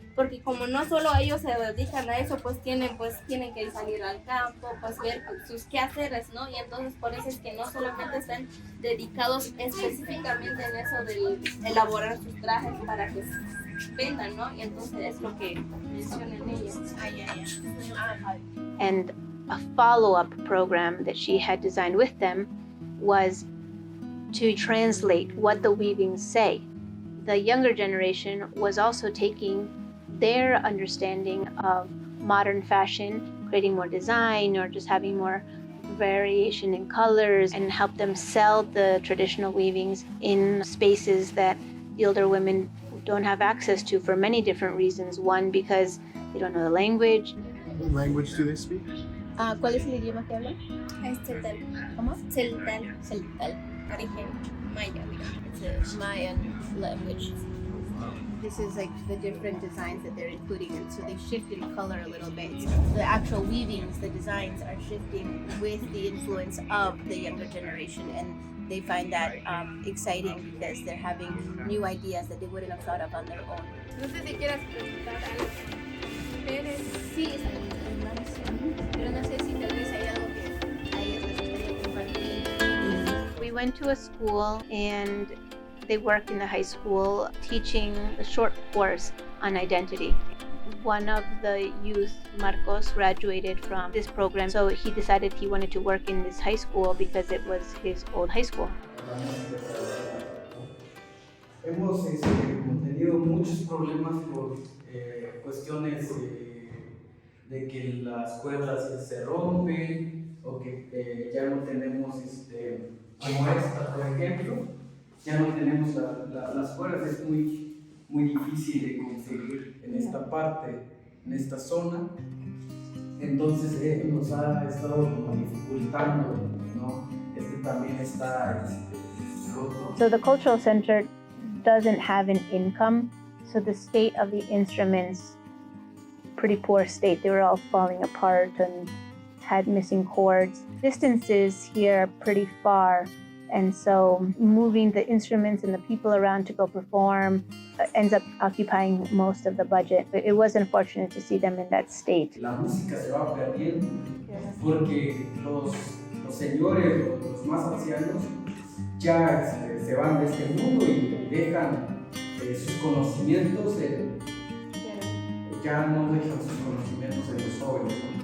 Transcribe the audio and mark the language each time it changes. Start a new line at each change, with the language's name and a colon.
Spanish: Porque como no solo ellos se dedican a eso, pues tienen que salir al campo, pues ver sus quehaceres, ¿no? Y entonces por eso es que no solamente están dedicados específicamente en eso de elaborar sus trajes para que vendan, ¿no? Y entonces es lo que mencionan ellos.
English: And a follow-up program that she had designed with them was to translate what the weavings say. The younger generation was also taking their understanding of modern fashion, creating more design or just having more variation in colors, and help them sell the traditional weavings in spaces that the older women don't have access to for many different reasons. One, because they don't know the language. What language do they speak?
Spanish: ¿Cuál es el idioma que hablan? Es celtal. ¿Cómo? Celtal. Celtal. Origen maya.
English: It's a Mayan language. This is like the different designs that they're including, and so they shifted color a little bit. The actual weavings, the designs are shifting with the influence of the younger generation, and they find that exciting because they're having new ideas that they wouldn't have thought of on their own.
Spanish: No sé si quieras preguntar algo. Perez. Sí, está bien, pero no sé si tal vez hay algo que a ellos les gustaría compartir.
English: We went to a school and they work in the high school teaching a short course on identity. One of the youth, Marcos, graduated from this program, so he decided he wanted to work in this high school because it was his old high school.
Spanish: Hemos como tenido muchos problemas por cuestiones de que las cuerdas se rompen o que ya no tenemos, como esta por ejemplo, ya no tenemos las cuerdas, es muy difícil de conseguir en esta parte, en esta zona. Entonces nos ha estado como dificultando, ¿no? También está roto.
English: So the cultural center doesn't have an income, so the state of the instruments, pretty poor state. They were all falling apart and had missing chords. Distances here are pretty far, and so moving the instruments and the people around to go perform ends up occupying most of the budget. It was unfortunate to see them in that state.
Spanish: La música se va perdiendo porque los señores, los más ancianos, ya se van de este mundo y dejan sus conocimientos, ya no dejan sus conocimientos en los jóvenes.